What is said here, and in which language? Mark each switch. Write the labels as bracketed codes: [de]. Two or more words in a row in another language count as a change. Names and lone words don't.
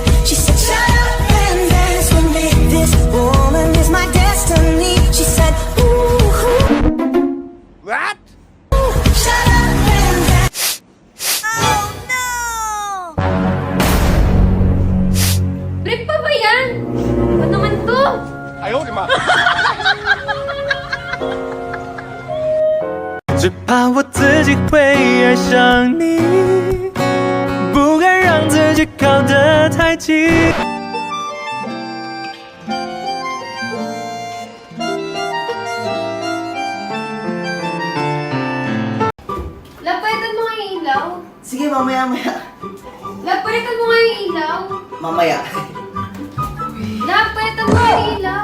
[en] She said, shut up and dance with me. This woman is my destiny. She said, ooh. What? Shut up and dance. Oh no! [tl] Break pa ba yan? Ano naman to? Ayaw, ma. [zh] 只怕我自己会爱上你，不敢让自己靠得太近。 [tl] Love, palitan mo nga yung ilaw. Sige, mamaya. Love, palitan mo nga yung ilaw. Mamaya. Love, palitan mo nga yung ilaw.